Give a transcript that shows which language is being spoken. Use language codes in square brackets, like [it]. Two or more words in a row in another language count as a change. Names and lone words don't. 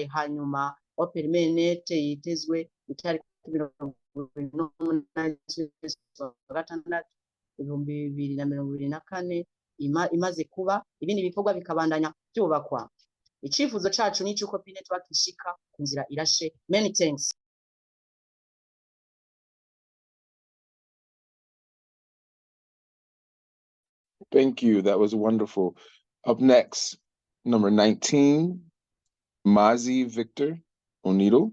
[rn] Hanyuma [en] open mainnet [rn] yitezwe itariki 2024 imaze kuba, ibindi bikorwa bikabandanya byubakwa. Icifuzo cacu ni cyuko P-Network ishika ku nzira irashe. [en] Many thanks. Thank you. That was wonderful. Up next, number 19, Mazi Victor Onido.